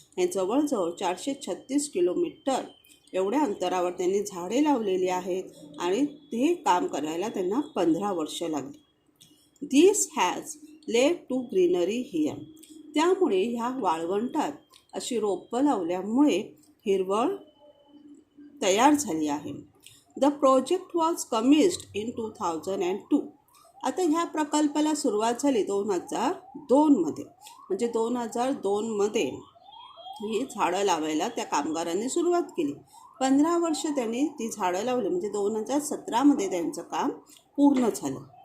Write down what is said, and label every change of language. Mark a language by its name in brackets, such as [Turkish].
[Marathi] हे जवळजवळ 436 किलोमीटर एवढ्या अंतरावर त्यांनी झाडे लावलेली आहेत आणि ते काम करायला त्यांना 15 वर्ष लागली. [English] This has led to greenery here. [Marathi] त्यामुळे ह्या वाळवंटात अशी रोपं लावल्यामुळे हिरवळ तयार झाली आहे. [English] The project was commenced in 2002. [Marathi] आता ह्या प्रकल्पाला सुरुवात झाली 2002मध्ये. म्हणजे 2002मध्ये ही झाडं लावायला त्या कामगारांनी सुरुवात केली. 15 वर्ष त्यांनी ती झाडं लावली. म्हणजे 2017मध्ये त्यांचं काम पूर्ण झालं.